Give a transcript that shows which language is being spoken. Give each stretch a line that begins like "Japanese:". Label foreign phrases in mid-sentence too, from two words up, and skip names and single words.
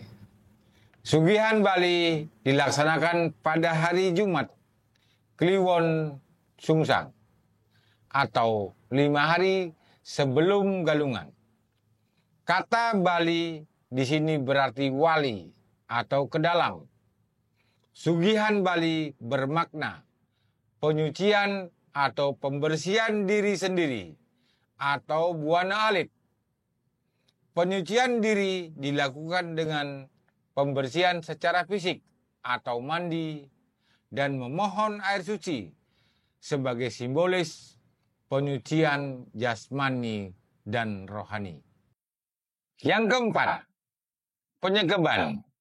Indonesian: Sugihan Bali dilaksanakan pada hari Jumat Kliwon Sungsang atau 5 hari sebelum Galungan. Kata Bali di sini berarti wali atau ke dalam. Sugihan Bali bermakna penyucian atau pembersihan diri sendiri atau buana alit. Penyucian diri dilakukan dengan pembersihan secara fisik atau mandi dan memohon air suci sebagai simbolis penyucian jasmani dan rohani. Yang keempat, penyegeban.